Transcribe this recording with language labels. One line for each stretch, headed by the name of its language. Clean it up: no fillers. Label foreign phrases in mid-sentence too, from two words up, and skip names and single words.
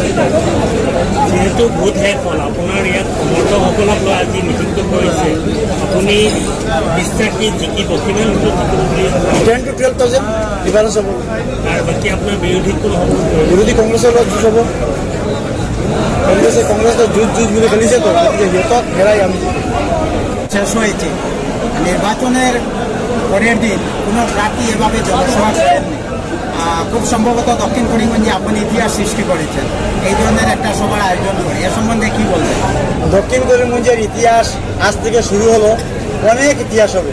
Assamese: যিহেতু ভোট শেষ হ'ল, আপোনাৰ ইয়াত সমৰ্থকসকলক লৈ আজি নিযুক্ত কৰিছে, আপুনি বিশ্বাসী জিকিব? কিমান ভোটত জিকিব বুলি 10,000 to 12,000 ডিফাৰেঞ্চ হ'ব। আৰু বাকী আপোনাৰ বিৰোধী কোন হ'ব? বিৰোধী কংগ্ৰেছৰ লগত যুঁজ হ'ব। কংগ্রেসের যুদ্ধ বুলি খেলিছে, তো গতিকে সিহঁতক হেরাই আমি
Bangla: শেষ হয়েছে। নির্বাচনের পরের দিন কোনো প্রার্থী এভাবে জনসভা করেননি। খুব সম্ভবত দক্ষিণ করিমগঞ্জে আপনি ইতিহাস সৃষ্টি করেছেন এই ধরনের একটা সভার আয়োজন করে, এ সম্বন্ধে কী বলবেন? দক্ষিণ করিমগঞ্জের ইতিহাস আজ থেকে শুরু হলো, অনেক ইতিহাস হবে।